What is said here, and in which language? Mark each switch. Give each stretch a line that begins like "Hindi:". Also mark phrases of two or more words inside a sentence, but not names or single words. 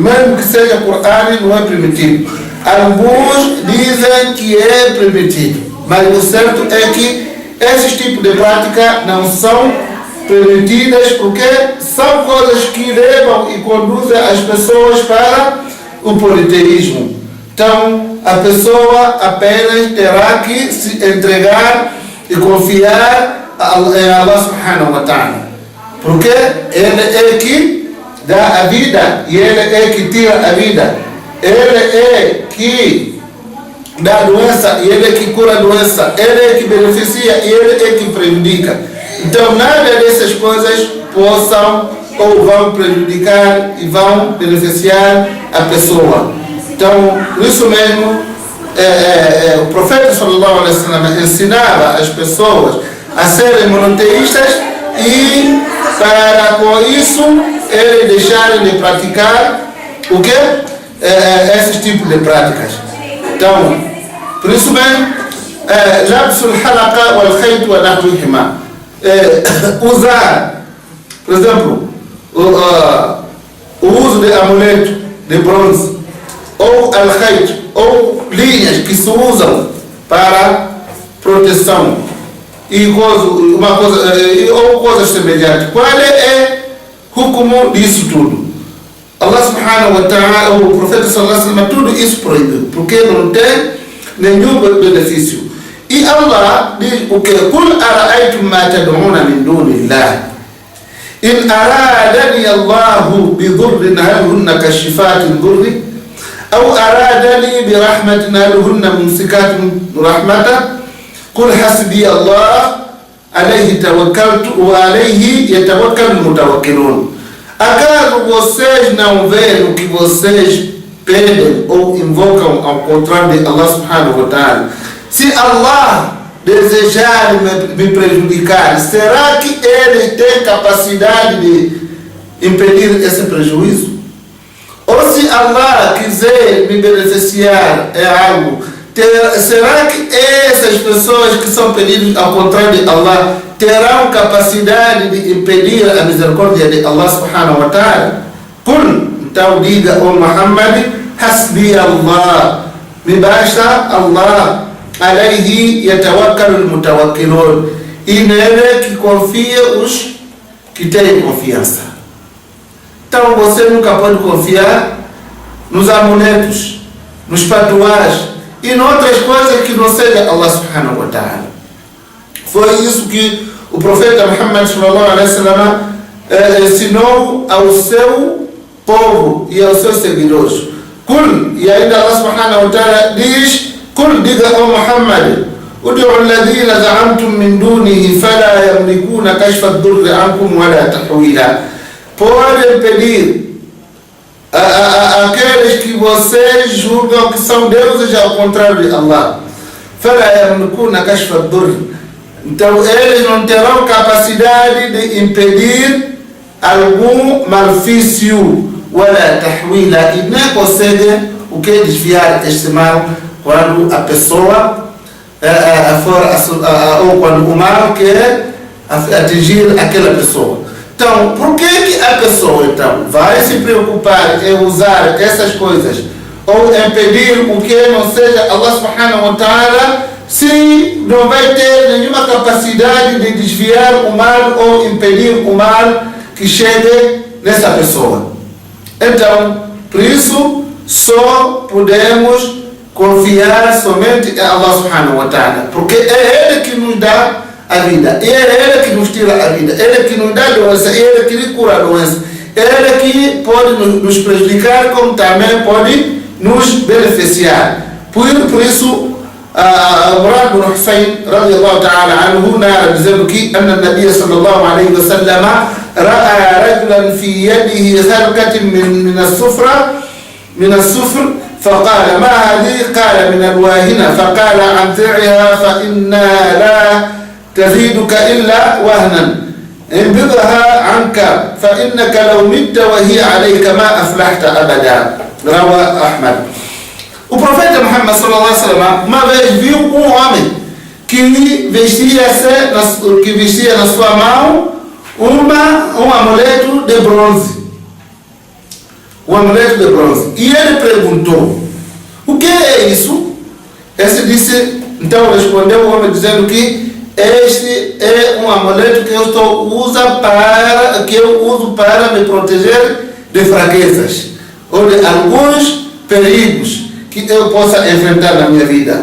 Portuguese: Mesmo que seja Corão, não é permitido. Alguns dizem que é permitido, mas o certo é que esses tipos de prática não são permitidas, porque são coisas que levam e conduzem as pessoas para o politeísmo. Então, a pessoa apenas terá que se entregar e confiar em
Arabic: الله سبحانه وتعالى,
Portuguese: porque Ele é que dá a vida e Ele é que tira a vida. Ele é que dá a doença e Ele é que cura a doença. Ele é que beneficia e Ele é que prejudica. Então nada dessas coisas possam ou vão prejudicar e vão beneficiar a pessoa. Então, por isso mesmo, o profeta
Arabic: صلى الله عليه وسلم
Portuguese: ensinava as pessoas a serem monoteístas e para com isso eles deixarem de praticar o quê? Esses tipos de práticas. Então, por isso mesmo,
Arabic: لبس الحلقة والخيط ونحوهما,
Portuguese: usar, por exemplo, o uso de amuleto de bronze ou al-khayt, ou linhas que se usam para proteção e ou coisas semelhantes. Qual é o hukumu disso tudo?
Arabic: الله سبحانه وتعالى,
Portuguese: o profeta
Arabic: صلى الله عليه وسلم,
Portuguese: tudo isso proibiu, porque não tem nenhum benefício. E Allah diz o que?
Arabic: قل أرأيتم ما تدعون من دون الله إن أرادني الله بضر هل هن كاشفات ضره أو أرادني برحمة هل هن ممسكات رحمته قل حسبي الله عليه توكلت وعليه يتوكل المتوكلون.
Portuguese: Acaso vocês não veem o que vocês pedem ou invocam ao contrário de
Arabic: الله سبحانه وتعالى?
Portuguese: Se Allah desejar me prejudicar, será que Ele tem capacidade de impedir esse prejuízo? Ou se Allah quiser me beneficiar algo, será que essas pessoas que são pedidas ao contrário de Allah terão capacidade de impedir a misericórdia de
Arabic: الله سبحانه وتعالى?
Portuguese: Então diga, ó Muhammad,
Arabic: حسبي الله,
Portuguese: me basta Allah,
Arabic: عليه يتوكل المتوكلون,
Portuguese: e nele que confia os que têm confiança. Então você nunca pode confiar nos amuletos, nos patuás e em outras coisas que não seja
Arabic: الله سبحانه وتعالى.
Portuguese: Foi isso que o profeta Muhammad
Arabic: صلى الله عليه وسلم
Portuguese: ensinou ao seu povo e aos seus seguidores.
Arabic: Kul,
Portuguese: e ainda
Arabic: الله سبحانه وتعالى diz, Kul,
Portuguese: diga, ó
Arabic: Muhammad, ادعوا الذين زعمتم من دونه فلا يملكون كشف الضر عنكم ولا تحويلا.
Portuguese: Podem pedir aqueles que vocês julgam que são deuses ao contrário de Allah.
Arabic: فَلَا يَمْلِكُونَ كَشْفَ الضُّرِّ.
Portuguese: Então eles não terão capacidade de impedir algum malefício,
Arabic: وَلَا تَحْوِيلًا,
Portuguese: e nem conseguem o que desviar este mal quando a pessoa ou quando o mal quer atingir aquela pessoa. Então, por que a pessoa então vai se preocupar em usar essas coisas ou em pedir o que não seja
Arabic: الله سبحانه وتعالى,
Portuguese: se não vai ter nenhuma capacidade de desviar o mal ou impedir o mal que chegue nessa pessoa? Então, por isso, só podemos confiar somente em
Arabic: الله سبحانه وتعالى,
Portuguese: porque é Ele que nos dá a vida, é Ele que nos tira a vida, é Ele que nos dá a doença, é Ele que cura a doença, é Ele que pode nos prejudicar, como também pode nos beneficiar. Por isso,
Arabic: Imran bin Hussein رضي الله تعالى عنه
Portuguese: narra dizendo que a
Arabic: النبي صلى الله عليه وسلم رأى رجلا في يده خرقة من الصفر فقال ما هذه؟ قال من الواهنة. فقال أنزعها فإنها لا تزيدك إلا وهنا، انبذها عنك فإنك لو مت وهي عليك ما أفلحت أبدا. روى أحمد.
Portuguese: O profeta Muhammad
Arabic: صلى الله عليه وسلم
Portuguese: uma vez viu um homem que vestia na sua mão um amuleto de bronze. Um amuleto de bronze. E ele perguntou: o que é isso? Esse disse, então respondeu o homem dizendo que este é um amuleto que eu uso para me proteger de fraquezas ou de alguns perigos que eu possa enfrentar na minha vida.